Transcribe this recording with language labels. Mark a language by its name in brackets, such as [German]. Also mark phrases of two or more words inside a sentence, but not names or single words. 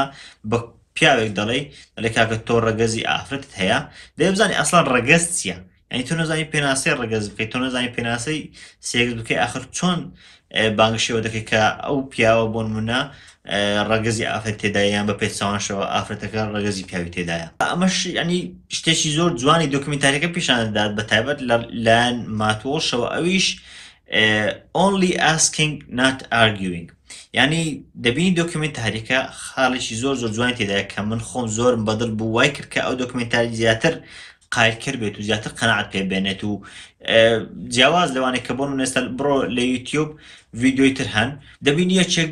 [Central Kurdish] بە پیاوێک دەڵێ کاکە تۆ ڕەگەزی ئافرەتت هەیە دەبزانانی ئەسڵان ڕەگەز چییە ینی تۆ نەزانی پێناسەی ڕەگەز بکەیت تۆ نەزانی پێناسەی سێگز بکەی آخر چۆن بانگشەوە دەکەیت کە ئەو پیاوە بۆ نمونە ڕەگەزی ئافرەت تێدایە یان بە پێچوانشەوە ئافرەتەکە ڕەگەزی پیاوی تێدایە ئەمەش ینی شتێکی زۆر جوانی دۆکمنتاریەکە پیشاندات بە تایبەت لایەن ماتۆڵشەوە ئەویش [English] only asking not arguing [Central Kurdish] ینی دەبینی دۆکمنتاریەکە خاڵێکی زۆر جوانی تێدایە کە من خۆم زۆرم بەدڵ بوو وای کرد کە ئەو دۆکمنتاری زیاتر قایلکرد بێت و زیاتر قەنەعەت پێ بێنێت و جیاواز لەوانەیە کە بۆ نێستا بڕۆ لە یوتیوب ڤیدیۆی تر هەن دەبینی یەکێک